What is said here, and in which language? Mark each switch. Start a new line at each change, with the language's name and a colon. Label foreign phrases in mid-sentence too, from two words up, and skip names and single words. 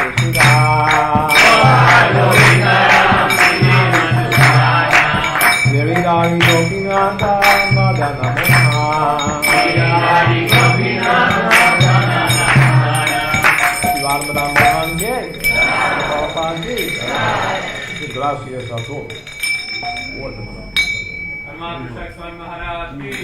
Spanish: Madhusudaya Giridhari Gopinath Madana Mohan Shivarmada Mohan
Hindi: Jai Prabhupada Ji
Spanish: Gracias a todos.
Hindi: Hanumatpresaka Swami Maharaj ki.